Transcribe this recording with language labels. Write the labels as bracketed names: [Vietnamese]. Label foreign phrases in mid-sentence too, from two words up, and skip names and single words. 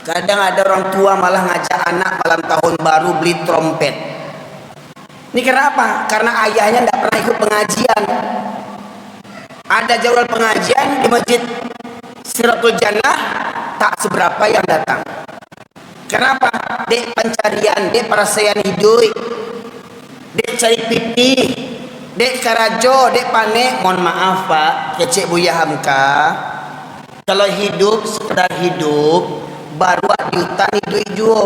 [Indonesian] Kadang ada orang tua malah ngajak anak malam tahun baru beli trompet. Ini kenapa? Karena ayahnya tidak pernah ikut pengajian. Ada jadwal pengajian di masjid Siratul Jannah, tak seberapa yang datang. Kenapa? [Minangkabau] Dek pencarian, dek perasaan hidup, dek cari pipi, dek karajo, dek panek. [Indonesian] Mohon maaf Pak, kecek Buya Hamka. Kalau hidup sekedar hidup, baru di hutan hidup juo.